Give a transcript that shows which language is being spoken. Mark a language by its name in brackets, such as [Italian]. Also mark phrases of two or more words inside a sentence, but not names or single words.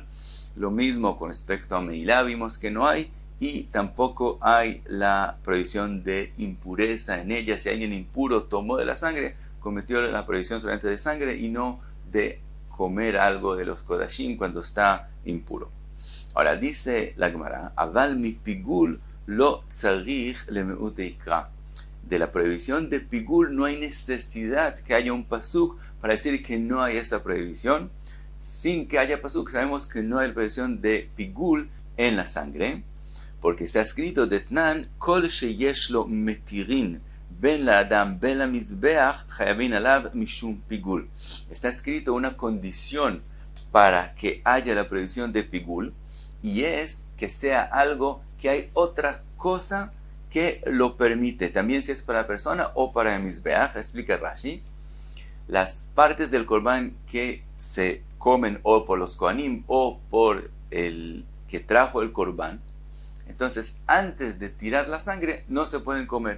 [Spanish] Lo mismo con respecto a Meilá, vimos que no hay. Y tampoco hay la prohibición de impureza en ella. Si alguien impuro tomó de la sangre, cometió la prohibición solamente de sangre y no de comer algo de los kodashim cuando está impuro. Ahora dice la Gemara, [Hebrew] אבל מפיגול לא צריך למעוטי קרא. [Spanish] De la prohibición de pigul no hay necesidad que haya un pasuk para decir que no hay esa prohibición. Sin que haya pasuk, sabemos que no hay prohibición de pigul en la sangre. Porque está escrito, [Hebrew] דתנן, כל שיש לו מתירין, בין לאדם, בין למזבח, חייבין עליו משום פיגול. [Spanish] Está escrito una condición para que haya la prohibición de pigul, y es que sea algo que hay otra cosa que lo permite, también si es para la persona o para el mizbeach. Explica Rashi, las partes del corbán que se comen o por los kohanim o por el que trajo el corbán, entonces antes de tirar la sangre no se pueden comer.